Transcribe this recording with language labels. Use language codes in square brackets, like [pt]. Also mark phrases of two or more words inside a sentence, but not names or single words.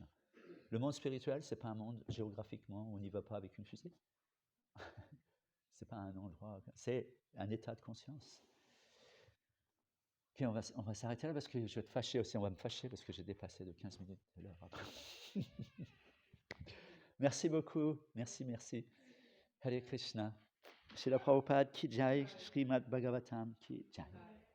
[fr] Le monde spirituel, ce n'est pas un monde géographiquement où on n'y va pas avec une fusée. Ce n'est pas un endroit, c'est un état de conscience. Ok, on va s'arrêter là parce que je vais te fâcher aussi, on va me fâcher parce que j'ai dépassé de 15 minutes de l'heure. Merci beaucoup, merci. Hare Krishna. [hi] Srila Prabhupada ki jai, Srimad Bhagavatam ki jai.